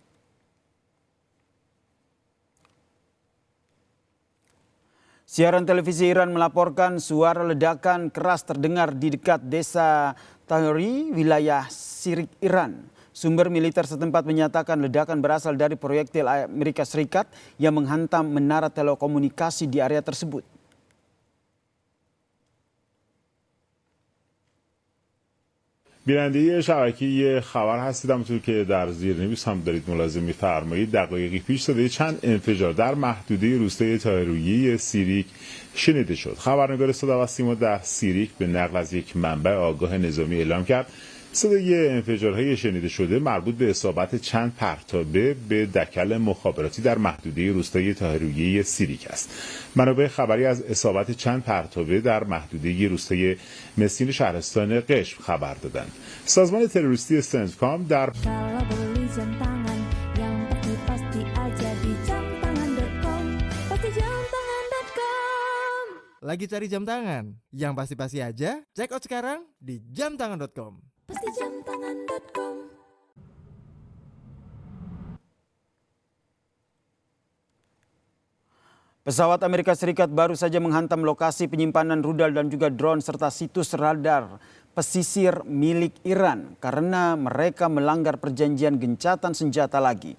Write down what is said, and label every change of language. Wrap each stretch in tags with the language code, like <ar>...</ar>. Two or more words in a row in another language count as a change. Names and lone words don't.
<id>Siaran televisi Iran melaporkan suara ledakan keras terdengar di dekat desa Tahri, wilayah Sirik, Iran. Sumber militer setempat menyatakan ledakan berasal dari proyektil Amerika Serikat yang menghantam menara telekomunikasi di area tersebut.</id> <fa>بیننده شبکه خبر هستید. همونطور که در زیرنویس هم دارید ملاحظه می‌فرمایید، دقایقی پیش صدای چند انفجار در محدوده روستای طاهرویه سیریک شنیده شد. خبرنگار صدا و سیما در سیریک به نقل از یک منبع آگاه نظامی اعلام کرد صدای انفجارهای شنیده شده مربوط به اصابت چند پرتابه به دکل مخابراتی در محدوده روستای طاهرویه سیریک است. منابع خبری از اصابت چند پرتابه در محدوده روستای مسکین شهرستان قشم خبر دادند. سازمان تروریستی سنتکام در</fa> <id>Lagi cari jam tangan? Yang pasti-pasti aja,</id> <en>check out</en> <id>sekarang di jamtangan.com. Pastijamtangan.com. Pesawat Amerika Serikat baru saja menghantam lokasi penyimpanan rudal dan juga drone serta situs radar pesisir milik Iran karena mereka melanggar perjanjian gencatan senjata lagi.</id>